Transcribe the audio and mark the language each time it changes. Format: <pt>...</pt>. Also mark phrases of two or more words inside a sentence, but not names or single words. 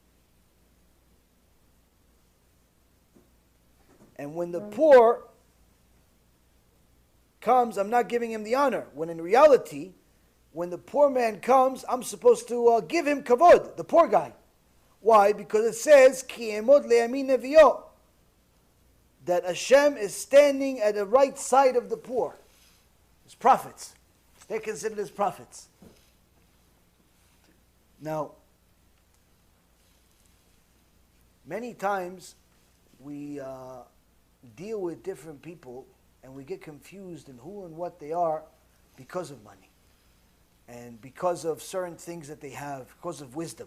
<en>And when the poor comes, I'm not giving him the honor. When in reality, when the poor man comes, I'm supposed to give him kavod, the poor guy. Why? Because it says,</en> <he>כי יעמוד לימין אביון,</he> <en>that Hashem is standing at the right side of the poor. As prophets. They're considered as prophets. Now, many times we deal with different people and we get confused in who and what they are because of money and because of certain things that they have, because of wisdom.</en>